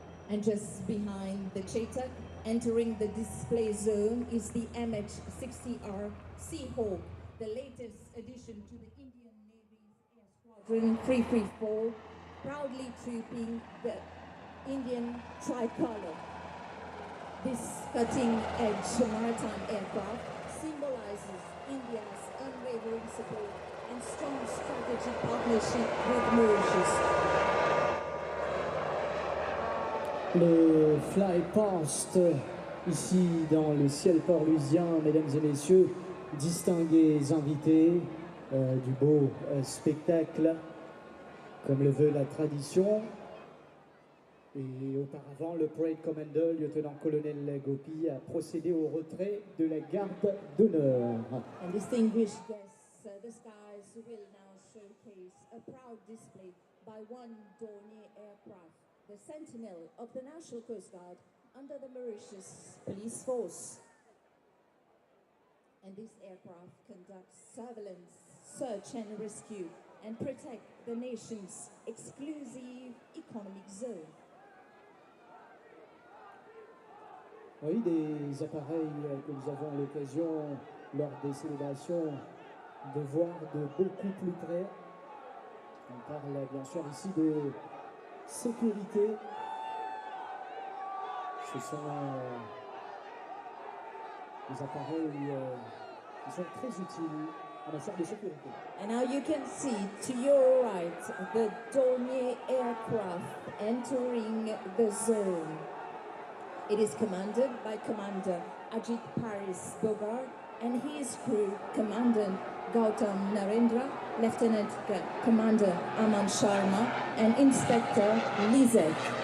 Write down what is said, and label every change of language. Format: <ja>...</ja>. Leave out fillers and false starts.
<en>And just behind the Cheetah, entering the display zone, is the MH-60R Seahawk, the latest addition to the Indian Navy's Air Squadron 334, proudly trooping the Indian tricolor. This cutting-edge maritime aircraft symbolizes India's unwavering support and strong strategic partnership with Mauritius.</en> <fr>Le fly past ici dans le ciel port-lusien, mesdames et messieurs, distingués invités du beau spectacle, comme le veut la tradition. Et auparavant, le Parade Commander, lieutenant-colonel Gopi, a procédé au retrait de la garde d'honneur.</fr> <en>And distinguished guests, the skies will now showcase a proud display by one Dornier aircraft, the Sentinel of the National Coast Guard under the Mauritius Police Force. And this aircraft conducts surveillance, search and rescue, and protect the nation's exclusive economic zone.</en> <fr>Oui, des appareils que nous avons l'occasion, lors des célébrations, de voir de beaucoup plus près. On parle bien sûr ici de sécurité. Ce sont des appareils qui sont très utiles en matière de sécurité.</fr> <en>And now you can see to your right the Dornier aircraft entering the zone. It is commanded by Commander Ajit Paris Bogar and his crew, Commandant Gautam Narendra, Lieutenant Commander Aman Sharma, and Inspector Lizette.</en>